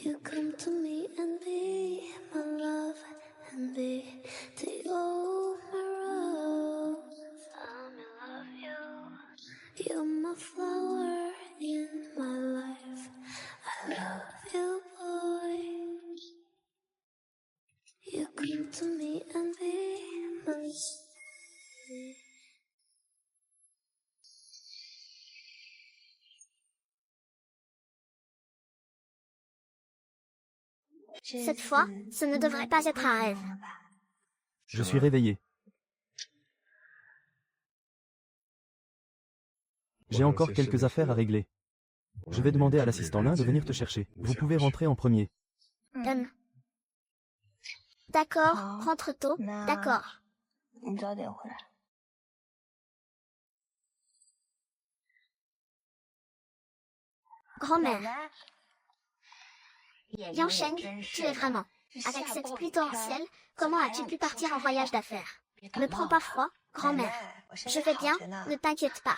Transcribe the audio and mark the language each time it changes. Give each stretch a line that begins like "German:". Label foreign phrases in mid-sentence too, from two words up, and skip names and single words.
English: You come to me and be my love and be to you my rose. I'm in love you. You're my flower in my life. I love you, boy. You come to me and be my.
French: Cette fois, ce ne devrait pas être un rêve. Je suis réveillé. J'ai encore quelques affaires à régler. Je vais demander à l'assistant Lin de venir te chercher. Vous pouvez rentrer en premier. D'accord, rentre tôt, d'accord.
Chinese: 你早点回来。
French: Grand-mère, Yang Sheng, tu es vraiment. Avec cette pluie torrentielle, comment as-tu pu partir en voyage d'affaires? Ne prends pas froid, grand-mère. Je vais bien, ne t'inquiète pas.